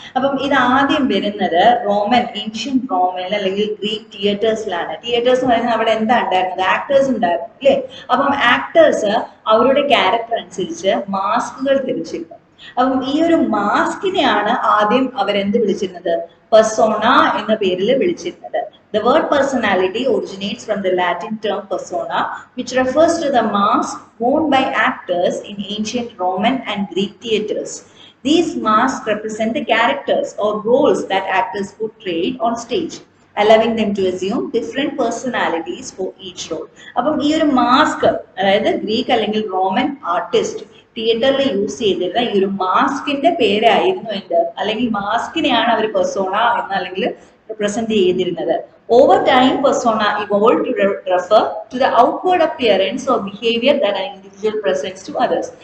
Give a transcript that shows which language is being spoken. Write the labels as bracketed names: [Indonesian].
[Malayalam] അപ്പം ഇത് ആദ്യം വരുന്നത് ഏൻഷ്യൻ റോമൻ അല്ലെങ്കിൽ ഗ്രീക്ക് തിയേറ്റേഴ്സിലാണ്. തിയേറ്റേഴ്സ് പറയുന്നത് അവിടെ എന്താ ഉണ്ടായിരുന്നത്, ആക്ടേഴ്സ് ഉണ്ടായിരുന്നു അല്ലേ. അപ്പം ആക്ടേഴ്സ് അവരുടെ ക്യാരക്ടർ അനുസരിച്ച് മാസ്കുകൾ ധരിച്ചിരുന്നു. അപ്പം ഈ ഒരു മാസ്കിനെയാണ് ആദ്യം അവരെന്ത് വിളിച്ചിരുന്നത്, പെർസോണ എന്ന പേരിൽ വിളിച്ചിരുന്നത്. [English] The word personality originates from the Latin term persona, which refers to the mask worn by actors in ancient Roman and Greek theatres. These masks represent the characters or roles that actors portrayed on stage, allowing them to assume different personalities for each role. [Malayalam] അപ്പം ഈ ഒരു mask, അതായത് Greek അല്ലെങ്കിൽ Roman artist തിയേറ്ററിൽ use ചെയ്തിരുന്ന ഈ ഒരു മാസ്കിന്റെ പേരായിരുന്നു എന്ത്, അല്ലെങ്കിൽ മാസ്കിനെയാണ് അവർ പെർസോണ എന്ന് അല്ലെങ്കിൽ represent ചെയ്തിരുന്നത്. [English] Over time, persona evolved to refer to the outward appearance or behavior that an individual presents to others.